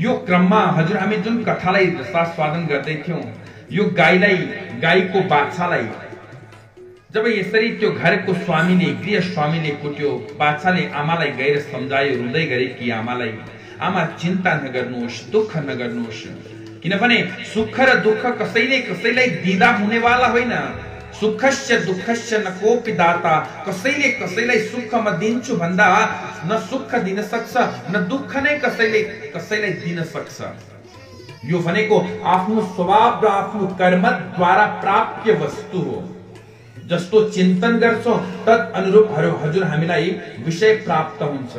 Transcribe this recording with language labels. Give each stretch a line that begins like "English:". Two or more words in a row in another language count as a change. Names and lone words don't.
Nepali: यो क्रममा हजुर हामी जुन कथालाई रसास्वादन गर्दै थियौं, यो गाईको बाछालाई जब यसरी त्यो घरको स्वामीले, गृह स्वामीले कुट्यो, बाछाले आमालाई गएर सम्झायो, रुँदै गरेकी आमालाई, आमा चिन्ता नगर्नुहोस्, दुःख नगर्नुहोस्, किनभने सुख र दुःख कसैले कसैलाई दिँदा हुनेवाला होइन।
Sanskrit: सुखस्य दुःखस्य न कोपि दाता,
Nepali: कसैले कसैलाई सुख म दिन्छु भन्दा न सुख दिन सक्छ, न दुःख नै कसैले कसैलाई दिन सक्छ। यो भनेको आफ्नो स्वभाव र आफ्नो कर्मद्वारा प्राप्य वस्तु हो। जस्तो चिन्तन गर्छौं तद अनुरूप हजुर हामीलाई विषय प्राप्त हुन्छ।